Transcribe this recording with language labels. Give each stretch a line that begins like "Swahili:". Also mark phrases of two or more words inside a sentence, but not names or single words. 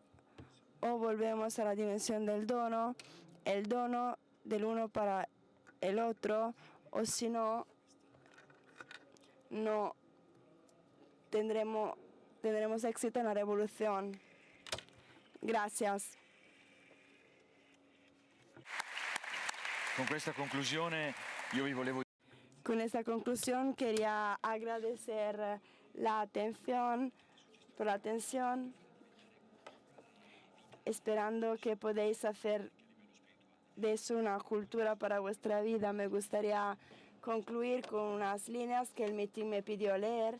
Spanish: O volvemos a la dimensión del dono, el dono del uno para el otro, o si no, no tendremos éxito en la revolución. Gracias.
Italian: Con questa conclusione io vi volevo
Spanish: Con esta conclusión quería agradecer la atención, por la atención, esperando que podáis hacer de eso una cultura para vuestra vida. Me gustaría concluir con unas líneas que el meeting me pidió leer.